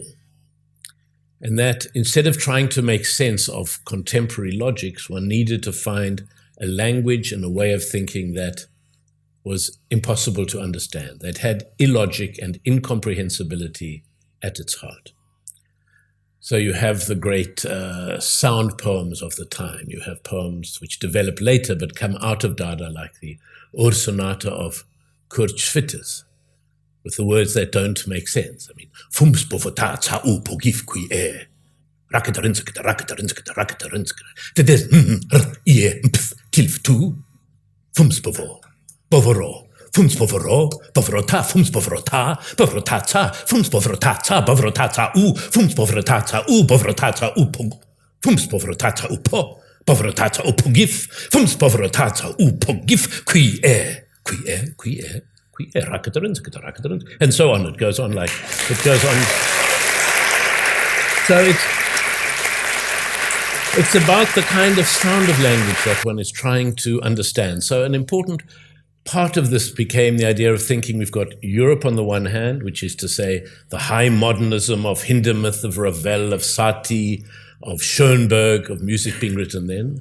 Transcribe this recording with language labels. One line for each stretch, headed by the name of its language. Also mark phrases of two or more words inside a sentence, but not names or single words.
English: And that instead of trying to make sense of contemporary logics, one needed to find a language and a way of thinking that was impossible to understand, that had illogic and incomprehensibility at its heart. So you have the great sound poems of the time. You have poems which develop later but come out of Dada, like the Sonata of Kurt Schwitters, with the words that don't make sense. I mean, fums povota ca u pogif qui e, raketarinsketa, raketarinsketa, raketarinsketa, tedes ie pf tilf tu, fums povo, povoro, fums povoro, povorota, fums povorota, povorotaca, fums povorotaca, povorotaca u, fums povorotaca u, povorotaca u pog, fums povorotaca u po, povorotaca u pogif, fums povorotaca u pogif qui e, and so on. It goes on like, it goes on. So it's about the kind of sound of language that one is trying to understand. So an important part of this became the idea of thinking we've got Europe on the one hand, which is to say the high modernism of Hindemith, of Ravel, of Satie, of Schoenberg, of music being written then.